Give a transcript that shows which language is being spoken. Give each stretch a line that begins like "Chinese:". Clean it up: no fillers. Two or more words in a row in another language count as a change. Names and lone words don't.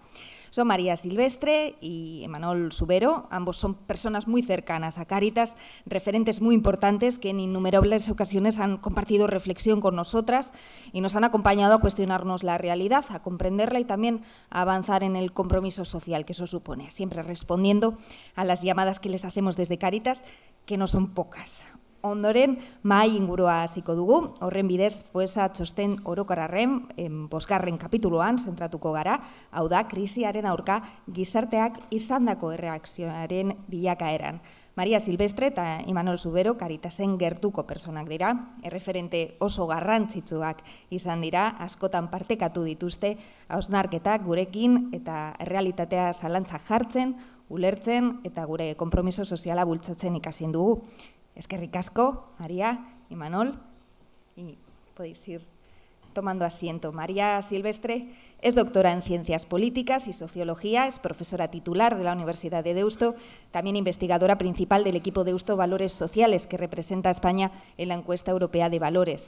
Spanish: Son María Silvestre y Imanol Subero, ambos son personas muy cercanas a Cáritas, referentes muy importantes que en innumerables ocasiones han compartido reflexión con nosotras y nos han acompañado a cuestionarnos la realidad, a comprenderla y también a avanzar en el compromiso social que eso supone, siempre respondiendo a las llamadas que les hacemos desde Cáritas, que no son pocas.
Basque: Ondoren, mahai ingurua hasiko dugu, horren bidez FOESA txosten orokorraren 5. kapituluan zentratuko gara, hau da, krisiaren aurka gizarteak izandako erreakzioaren bilakaeran. María Silvestre eta Imanol Subero Caritasen gertuko personak dira, erreferente oso garrantzitsuak izan dira, askotan partekatu dituzte, hausnarketak gurekin eta errealitatea zalantzak jartzen, ulertzen eta gure konpromiso soziala bultzatzen ikasien dugu. Eskerrik asko, María, Imanol,
Spanish: y podéis ir tomando asiento. María Silvestre es doctora en Ciencias Políticas y Sociología, es profesora titular de la Universidad de Deusto, también investigadora principal del equipo Deusto Valores Sociales, que representa a España en la encuesta europea de valores.